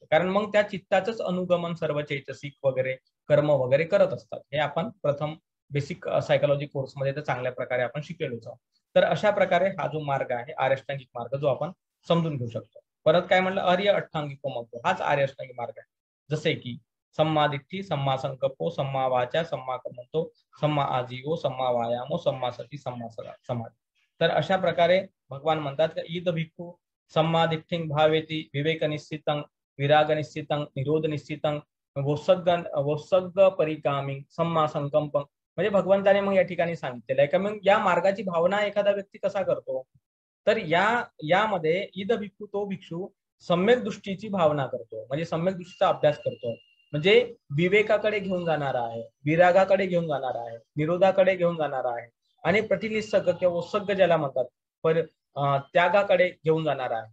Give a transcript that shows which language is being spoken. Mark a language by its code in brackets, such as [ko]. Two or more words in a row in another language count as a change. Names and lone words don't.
[mr] कारण मग त्या चित्ताचंच अनुगमन सर्व चैतसिक वगैरे कर्म वगैरे करत असतात। हे आपण प्रथम बेसिक सायकोलॉजी कोर्समध्ये तर चांगल्या प्रकारे आपण शिकलेलोच आहोत। तर अशा प्रकारे हा जो मार्ग आहे आर्य अष्टांगिक मार्ग जो आपण समजून घेऊ शकतो। परत काय म्हणलं? आर्य अष्टांगिक मार्ग हाच आर्य अष्टांगिक मार्ग आहे। जसे की [pi] सम्मा दिट्ठी, सम्मा संकल्पो, सम्मा वाचा, सम्मा कर्मतो, सम्मा आजीवो, सम्मा वायामो, सम्मा सती, सम्मा समाधी। [mr] तर अशा प्रकारे भगवान म्हणतात की [pi] ईद भिक्खू सम्मा दिट्ठिं भावेती विवेक निश्चितं विराग निश्चितं निरोध निश्चितं वोत्सर्ग परिकामी सम्मा संकल्पं। [mr] म्हणजे भगवंताने मग या ठिकाणी सांगितलेलं आहे का मग या मार्गाची भावना एखादा व्यक्ती कसा करतो? तर यामध्ये [pi] ईद भिक्खू [mr] तो भिक्षू सम्यक दृष्टीची भावना करतो, म्हणजे सम्यक दृष्टीचा अभ्यास करतो। म्हणजे विवेकाकडे घेऊन जाणारा आहे, विरागाकडे घेऊन जाणारा आहे, निरोधाकडे घेऊन जाणारा आहे आणि प्रतिनिसर्ग किंवा उत्सर्ग ज्याला म्हणतात पर त्यागाकडे घेऊन जाणारा आहे.